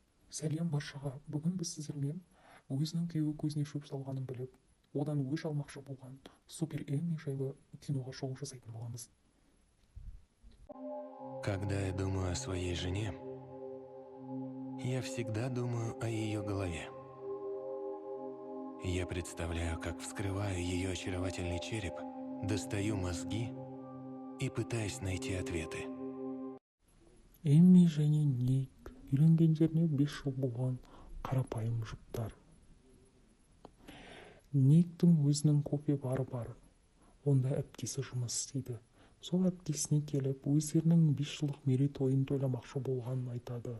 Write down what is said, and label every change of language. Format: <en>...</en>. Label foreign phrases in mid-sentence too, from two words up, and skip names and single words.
<kk>Сәлем баршаға. Бүгін біз сіздермен өзінің күйеуі көзіне шөп салғанын біліп, одан өш алмақшы болған Супер Эмми жайлы киноға шоу жасайтын боламыз.</kk> <ru>Когда я думаю о своей жене, я всегда думаю о ее голове. Я представляю, как вскрываю ее очаровательный череп, достаю мозги и пытаюсь найти ответы.</ru> <kk>Эмми және Ник үйленгендеріне 5 жыл болған қарапайым жұптар. Никтің өзінің кофе бары бар. Онда әпкесі жұмыс істейді. Сол әпкесіне келіп, өздерінің 5 жылдық мерейтойын тойламақшы болғанын айтады.</kk>